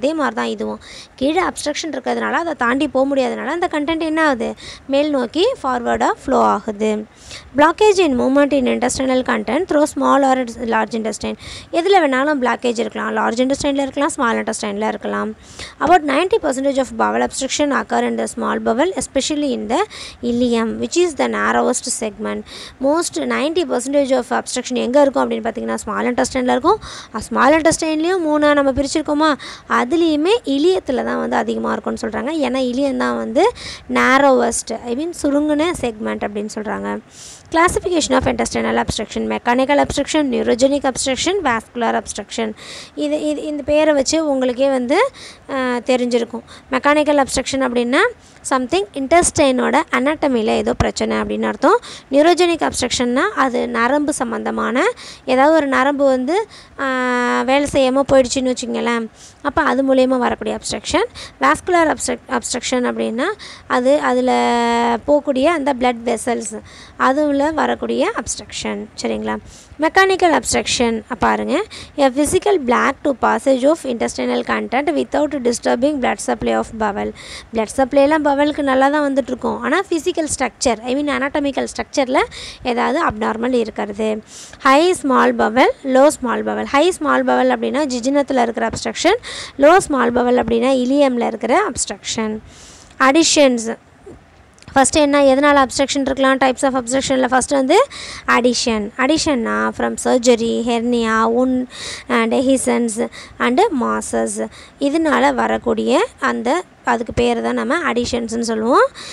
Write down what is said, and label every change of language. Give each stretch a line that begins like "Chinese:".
Tamil: அதே மாதிரி தான் இதுவும் கீழே அப்ஸ்ட்ரக்ஷன் இருக்கிறதுனால அதை தாண்டி போக முடியாதனால அந்த கண்டென்ட் என்ன ஆகுது, மேல் நோக்கி ஃபார்வர்டாக ஃப்ளோ ஆகுது.
English: Blockage in movement in intestinal content through small or large intestine.
Tamil: எதில் வேணாலும் பிளாக்கேஜ் இருக்கலாம். லார்ஜ் இன்டெஸ்டைனில் இருக்கலாம், ஸ்மால் இன்டெஸ்டைனில் இருக்கலாம்.
English: About 90% of bowel obstruction occur in the small bowel, especially in the ileum, which is the narrowest segment. Most 90% of obstruction
Tamil: எங்கே இருக்கும் அப்படின்னு பார்த்தீங்கன்னா small இன்டெஸ்டைனில் இருக்கும். ஸ்மால் இன்டெஸ்டைன்லேயும் 3 நம்ம பிரிச்சிருக்கோமா, அதுலேயுமே இலியத்தில் தான் வந்து அதிகமாக இருக்கும்னு சொல்கிறாங்க. ஏன்னா இலியம் தான் வந்து narrowest, ஐ மீன் சுருங்கின செக்மெண்ட் அப்படின்னு சொல்கிறாங்க.
English: Classification of intestinal obstruction: mechanical obstruction, neurogenic obstruction, vascular obstruction.
Tamil: இந்த பேரை வச்சு உங்களுக்கே வந்து தெரிஞ்சிருக்கும். மெக்கானிக்கல் அப்ஸ்ட்ரக்ஷன் அப்படின்னா சம்திங் இன்டெஸ்டைனோட அனாட்டமியில் ஏதோ பிரச்சனை அப்படின்னு அர்த்தம். நியூரோஜெனிக் அப்ஸ்ட்ரக்ஷன்னா அது நரம்பு சம்மந்தமான ஏதாவது ஒரு நரம்பு வந்து வேலை செய்யாமல் போயிடுச்சுன்னு வச்சுங்களேன், அப்போ அது மூலயமா வரக்கூடிய அப்ஸ்ட்ரக்ஷன். வாஸ்குலர் அப்ஸ்ட்ரக்ஷன் அப்படின்னா அது அதில் போகக்கூடிய அந்த பிளட் வெசல்ஸ் அதில் வரக்கூடிய அப்ஸ்ட்ரக்ஷன். சரிங்களா. மெக்கானிக்கல் அப்ஸ்ட்ரக்ஷன் பாருங்கள்,
English: a physical block to passage of intestinal content without disturbing blood supply of bowel.
Tamil: blood supplyலாம் பவலுக்கு நல்லா தான் வந்துட்டுருக்கோம். ஆனால் ஃபிசிக்கல் ஸ்ட்ரக்சர், ஐ மீன் அனாட்டமிக்கல் ஸ்ட்ரக்சரில் ஏதாவது அப்நார்மல் இருக்கிறது. High small Powell, low small Powell. High small Powell அப்படின்னா ஜிஜினத்தில் இருக்கிற அப்ஸ்ட்ரக்ஷன். லோ ஸ்மால் பவல் அப்படின்னா இலியமில் இருக்கிற அப்ஸ்ட்ரக்ஷன். அடிஷன்ஸ் ஃபஸ்ட்டு என்ன, எதனால் அப்ஸ்ட்ரக்ஷன் இருக்கலாம், டைப்ஸ் ஆஃப் அப்ஸ்ட்ரக்ஷனில் ஃபஸ்ட்டு வந்து அடிஷன்னா from surgery, hernia, டெஹிசன்ஸ் and masses, இதனால் வரக்கூடிய அந்த அதுக்கு பேர் தான் நம்ம அடிஷன்ஸ்னு சொல்லுவோம்.